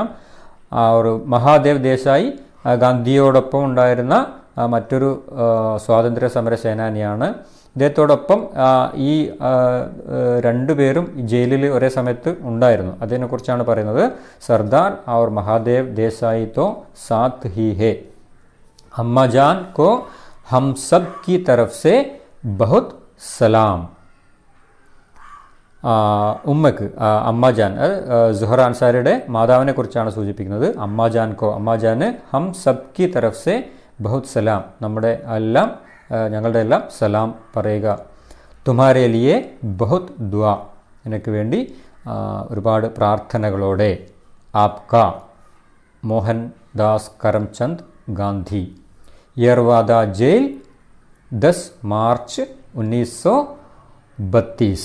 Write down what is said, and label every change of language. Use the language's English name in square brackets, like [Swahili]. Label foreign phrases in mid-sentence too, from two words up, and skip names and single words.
[Malayalam] ഒരു മഹാദേവ് ദേശായി ഗാന്ധിയോടൊപ്പം ഉണ്ടായിരുന്ന മറ്റൊരു സ്വാതന്ത്ര്യ സമര സേനാനിയാണ്. ഇദ്ദേഹത്തോടൊപ്പം ഈ രണ്ടുപേരും ജയിലിൽ ഒരേ സമയത്ത് ഉണ്ടായിരുന്നു. അതിനെക്കുറിച്ചാണ് പറയുന്നത്. [Hindi] सरदार और महादेव देसाई तो साथ ही हैं. अम्मजान को हम सब की तरफ से बहुत സലാം. [Malayalam] ഉമ്മക്ക് അമ്മാജാൻ, സുഹറ അൻസാരിയുടെ മാതാവിനെ കുറിച്ചാണ് സൂചിപ്പിക്കുന്നത്. [Hindi] अम्माजान को, अम्माजान हम सब की तरफ से बहुत സലാം, [Malayalam] നമ്മുടെ എല്ലാം ഞങ്ങളുടെ എല്ലാം സലാം പറയുക. [Hindi] तुम्हारे लिए बहुत दुआ, [Malayalam] എനിക്ക് വേണ്ടി ഒരുപാട് പ്രാർത്ഥനകളോടെ. [Hindi] आपका मोहनदास करमचंद गांधी. [Malayalam] യർവാദ ജയിൽ 10 മാർച്ച് 1932.